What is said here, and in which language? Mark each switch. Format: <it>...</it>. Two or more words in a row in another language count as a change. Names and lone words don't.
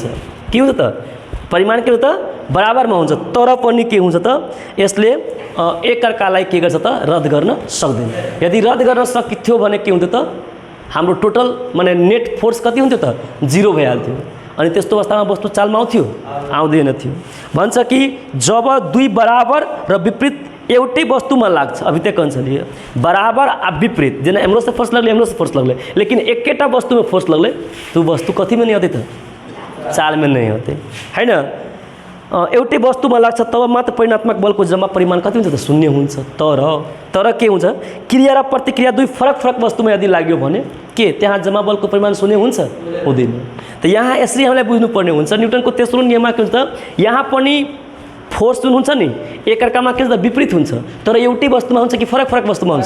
<ne>के हुन्छ त परिमाण के हुन्छ त बराबरमा हुन्छ तर पनि के हुन्छ त यसले एकअर्कालाई के गर्छ त रद्द गर्न सक्दैन। यदि रद्द गर्न सकिथ्यो भने के हुन्थ्यो त हाम्रो टोटल माने</ne> <en>net force</en> <ne>कति हुन्थ्यो त 0 भइहाल्थ्यो। अनि त्यस्तो अवस्थामा वस्तु चालमा आउँथ्यो? आउँदैन थियो। भन्छ कि जब दुई बराबर र विपरीत एउटै वस्तुमा लाग्छ,</ne> <mai>अभी तक लिए बराबर आ विपरीत जेना एमरो से फोर्स लगले एमरो से फोर्स लगले लेकिन एकैटा वस्तु में फोर्स लगले तो वस्तु कथी में नहीं होते त चाल में नहीं होते हैन।</mai> <ne>एउटै वस्तुमा लाग्छ तब मात्र परिमाणात्मक बलको जम्मा परिमाण कति हुन्छ त 0 हुन्छ। तर के हुन्छ क्रिया र प्रतिक्रिया दुई फरक वस्तुमा यदि लाग्यो भने के त्यहाँ जम्मा बलको परिमाण 0 हुन्छ? हुँदैन। त यहाँ यसरी हामीलाई बुझ्नुपर्ने हुन्छ न्युटनको तेस्रो नियममा के हुन्छ त यहाँ पनि फोर्स जुन हुन्छ नि एकअर्कामा के हुन्छ त विपरीत हुन्छ तर एउटै वस्तुमा हुन्छ कि फरक वस्तुमा हुन्छ।</ne>